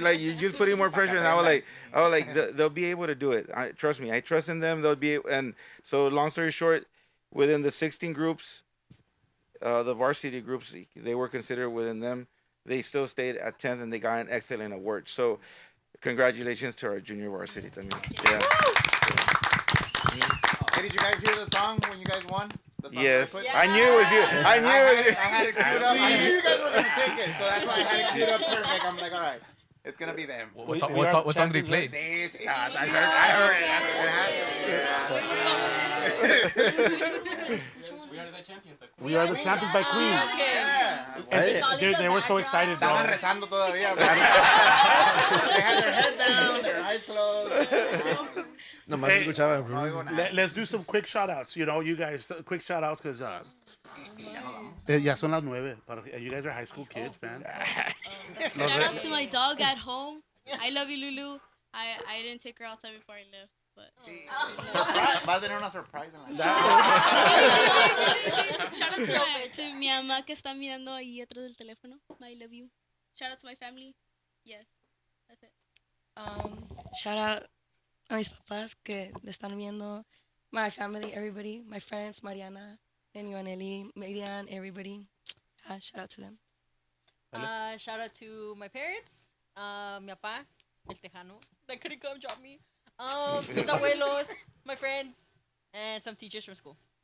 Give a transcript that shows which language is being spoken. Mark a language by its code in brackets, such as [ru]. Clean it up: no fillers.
[en] Like, you're just putting more pressure." And I was like, they'll be able to do it. Trust me. I trust in them. They'll be. And so, long story short, within the 16 groups, the varsity groups, they were considered within them. They still stayed at 10th, and they got an excellent award. So, congratulations to our junior varsity [es] también. [en] Yeah. Hey, did you guys hear the song when you guys won? The song Yes. that I put? I knew it was you. I knew it was you. I had it queued up. I knew you guys were going to take it, so that's why I had it queued up perfect. I'm like, all right, it's going to be them. What song did he play? I heard We Are the Champions by Queen. And they were so excited, bro. [es] Estaban rezando todavía, [en] bro. They had their head down, their eyes closed. [es] Nomás [en] Hey, [es] escuchaba. [en] Let's do some quick shout outs. You know, you guys, quick shout outs because [es] ya son las 9. [en] You guys are high school kids, man. Shout out to my dog at home. I love you, Lulu. I didn't take her outside before I left, but [es] Surprise. Va a tener una surprise en la [en] shout out to [es] mi mamá que está mirando ahí atrás del teléfono. [en] I love you. Shout out to my family. Yes, that's it. Shout out [es] a mis papás que le están viendo. [en] My family, everybody, my friends, Mariana, Eli, Marian, everybody. Shout out to them. Shout out to my parents, [es] mi papá, el tejano, [en] that couldn't come drop me, [es] mis abuelos, [en] my friends, and some teachers from school.